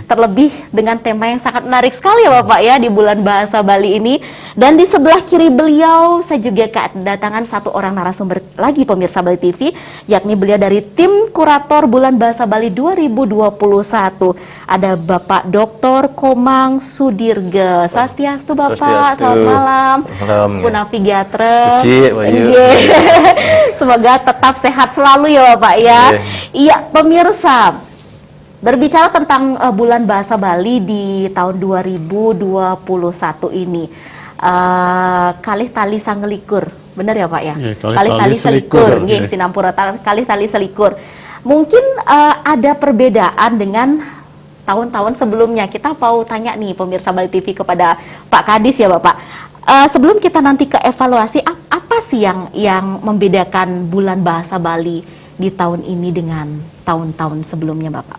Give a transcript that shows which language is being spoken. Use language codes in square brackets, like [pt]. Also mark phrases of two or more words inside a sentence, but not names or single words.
[id] Terlebih dengan tema yang sangat menarik sekali ya Bapak ya di Bulan Bahasa Bali ini. Dan di sebelah kiri beliau saya juga kedatangan satu orang narasumber lagi pemirsa Bali TV, yakni beliau dari tim kurator Bulan Bahasa Bali 2021. Ada Bapak Dr. Komang Sudirga. Swastiastu Bapak. Selamat malam. Punavigiatre. Semoga tetap sehat selalu ya Bapak ya. Iya pemirsa, berbicara tentang Bulan Bahasa Bali di tahun 2021 ini, [ban] kalih tali sangelikur, [id] benar ya Pak ya? [ban] Kalih tali selikur, Sinampura kalih tali selikur. [id] Mungkin ada perbedaan dengan tahun-tahun sebelumnya. Kita mau tanya nih pemirsa Bali TV kepada Pak Kadis ya Bapak. Sebelum kita nanti ke evaluasi, apa sih yang membedakan Bulan Bahasa Bali di tahun ini dengan tahun-tahun sebelumnya Bapak?